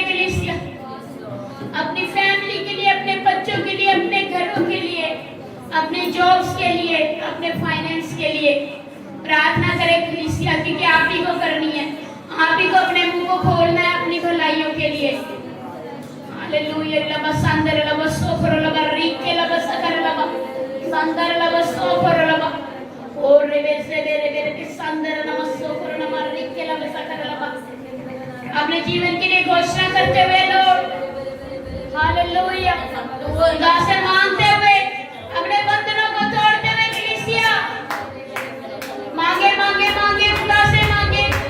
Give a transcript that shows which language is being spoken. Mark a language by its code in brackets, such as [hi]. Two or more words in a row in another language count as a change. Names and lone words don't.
[hi] कलीसिया अपनी फैमिली के लिए, अपने बच्चों के लिए, अपने घरों के लिए, अपने जॉब्स के लिए, अपने फाइनेंस के लिए प्रार्थना करें। कलीसिया क्योंकि आप ही को करनी है, आप ही को अपने मुंह को खोलना है अपनी भलाइयों के लिए। हालेलुया। लबा संदर लबा सोफर लबा रिके लबा सकर लबा संदर लबा सोफर लबा और रेबेसे बेरे के संदर लबा सोफर लबा रिके लबा सकर लबा। अपने जीवन के लिए घोषणा करते हुए लोग हालेलुया खुदा से मांगते हुए, अपने बंधनों को तोड़ते हुए कलीसिया मांगे मांगे मांगे खुदा से मांगे।